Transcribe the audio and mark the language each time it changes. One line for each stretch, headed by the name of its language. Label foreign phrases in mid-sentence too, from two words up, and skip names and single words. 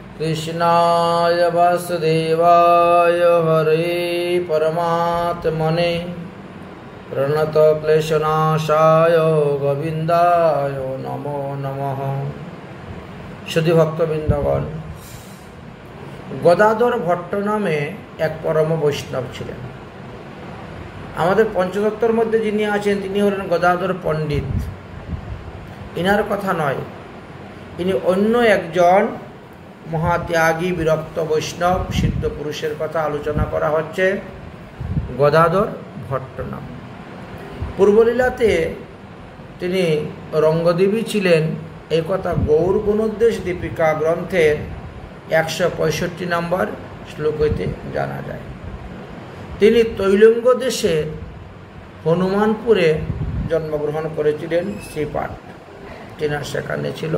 Sanskrit: कृष्णाय वासुदेवाय हरे परमात्मने प्रणतक्लेशनाशाय गोविन्दाय नमो नमः।
Bangla: শুদ্ধি ভক্তবৃন্দগণ, গদাধর ভট্ট নামে এক পরম বৈষ্ণব ছিলেন। আমাদের পঞ্চতত্ত্বের মধ্যে যিনি আছেন তিনি হলেন গদাধর পণ্ডিত। ইনার কথা নয়, ইনি অন্য একজন মহাত্যাগী বিরক্ত বৈষ্ণব সিদ্ধ পুরুষের কথা আলোচনা করা হচ্ছে। গদাধর ভট্ট নাম। পূর্বলীলাতে তিনি রঙ্গদেবী ছিলেন এই কথা গৌর গুণোদ্দেশ দীপিকা গ্রন্থের 165 নম্বর শ্লোক হইতে জানা যায়। তিনি তৈলঙ্গ দেশে হনুমানপুরে জন্মগ্রহণ করেছিলেন। শ্রীপাঠ তেনার সেখানে ছিল।